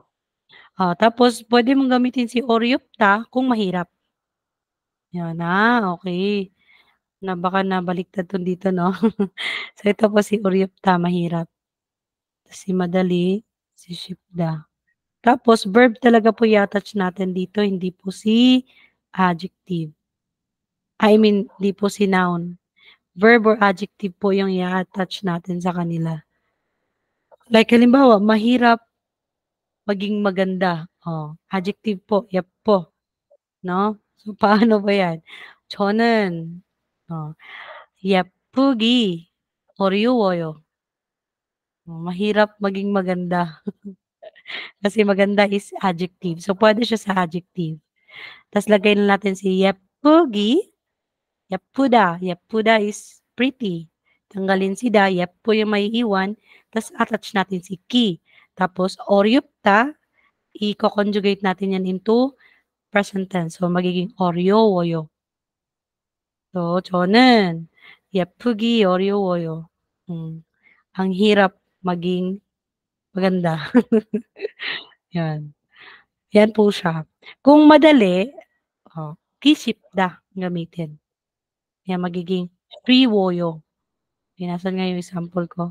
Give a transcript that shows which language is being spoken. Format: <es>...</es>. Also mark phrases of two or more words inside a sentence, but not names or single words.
<tl>Tapos pwede mong gamitin si oryupta kung mahirap. Yan, okay. Baka nabaliktad to dito, no? So, ito po si oryupta, mahirap. Tapos si madali, si shipda. Tapos, verb talaga po i-attach natin dito, hindi po si adjective.</tl> <en>I mean,</en> <tl>hindi po si noun. Verb or adjective po yung i-attach natin sa kanila. Like, halimbawa, mahirap maging maganda. Adjective po, yep po. No? So, paano ba yan?</tl> <ko>저는 예쁘기 어려워요.</ko> <tl>Mahirap maging maganda. Kasi maganda is adjective. So, pwede siya sa adjective. Tapos, lagay na natin si 예쁘기. 예쁘다.</tl> <en>예쁘다 is pretty.</en> <tl>Tanggalin si da. 예쁘 yung may iwan. Tapos, attach natin si ki. Tapos, 어렵다. I-conjugate natin yan into</tl> <en>present tense.</en> <tl>So,</tl> <ko>magiging 어려워요. So, 저는 예쁘기 어려워요.</ko> <tl>Ang hirap maging maganda. Yan. Yan po siya. Kung madali, kisipda gamitin. Yan, magiging 쉬워요. Nasaan nga yung example ko?</tl>